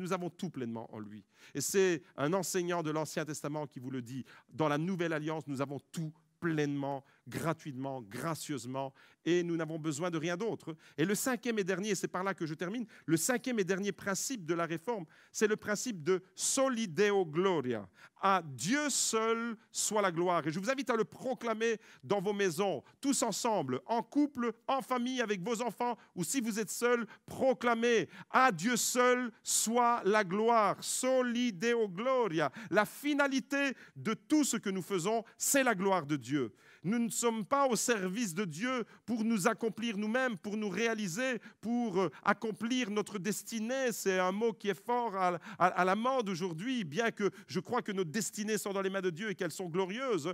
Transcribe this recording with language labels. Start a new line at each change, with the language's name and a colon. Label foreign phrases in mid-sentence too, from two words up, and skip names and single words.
French: Nous avons tout pleinement en lui. Et c'est un enseignant de l'Ancien Testament qui vous le dit. Dans la Nouvelle Alliance, nous avons tout pleinement, gratuitement, gracieusement, et nous n'avons besoin de rien d'autre. Et le cinquième et dernier, c'est par là que je termine, le cinquième et dernier principe de la réforme, c'est le principe de
Latin: soli Deo gloria.
French: À Dieu seul soit la gloire. Et je vous invite à le proclamer dans vos maisons, tous ensemble, en couple, en famille, avec vos enfants, ou si vous êtes seul, proclamez à Dieu seul soit la gloire.
Latin: Soli Deo gloria.
French: La finalité de tout ce que nous faisons, c'est la gloire de Dieu. Nous ne sommes pas au service de Dieu pour nous accomplir nous-mêmes, pour nous réaliser, pour accomplir notre destinée. C'est un mot qui est fort à la mode aujourd'hui, bien que je crois que nos destinées sont dans les mains de Dieu et qu'elles sont glorieuses.